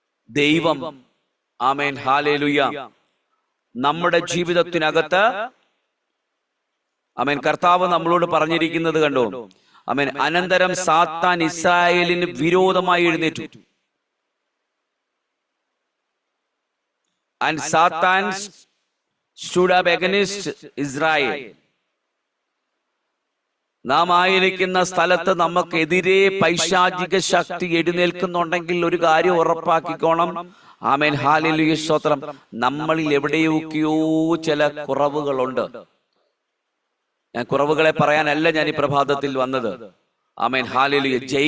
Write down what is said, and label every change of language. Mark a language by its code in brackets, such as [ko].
[ml] ദൈവം ഹല്ലേലൂയ നമ്മുടെ ജീവിതത്തിനകത്ത് കർത്താവ് നമ്മളോട് പറഞ്ഞിരിക്കുന്നത് കണ്ടോ? അനന്തരം സാത്താൻ ഇസ്രായേലിന് വിരോധമായി എഴുന്നേറ്റു. [en] And Satan stood up against Israel. [ml] നാം ആയിരിക്കുന്ന സ്ഥലത്ത് നമുക്കെതിരെ പൈശാചിക ശക്തി എഴുന്നേൽക്കുന്നുണ്ടെങ്കിൽ ഒരു കാര്യം ഉറപ്പാക്കിക്കോണം. ഹല്ലേലൂയ, സ്തോത്രം. നമ്മളിൽ എവിടെയൊക്കെയോ ചില കുറവുകളുണ്ട്. ഞാൻ കുറവുകളെ പറയാനല്ല ഞാൻ ഈ പ്രഭാതത്തിൽ വന്നത്. ഹല്ലേലൂയ.